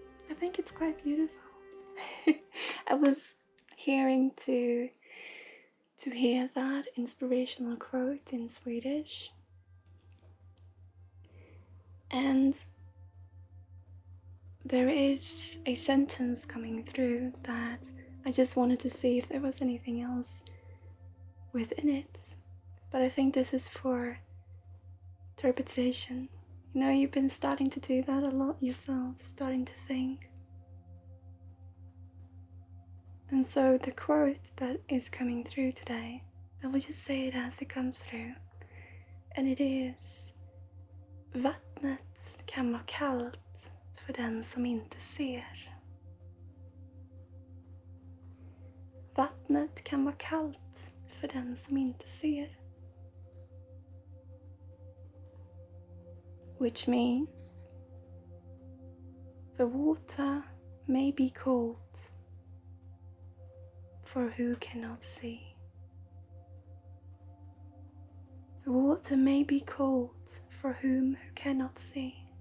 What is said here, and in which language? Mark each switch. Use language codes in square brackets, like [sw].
[en] I think it's quite beautiful. I was hearing to hear that inspirational quote in Swedish, and there is a sentence coming through that I just wanted to see if there was anything else within it, but I think this is for interpretation. You know, you've been starting to do that a lot yourself, starting to think. And so the quote that is coming through today, I will just say it as it comes through. And it is: [sv] Vattnet kan vara kallt för den som inte ser. Vattnet kan vara kallt för den som inte ser. [en] Which means the water may be cold for who cannot see. The water may be cold for whom who cannot see.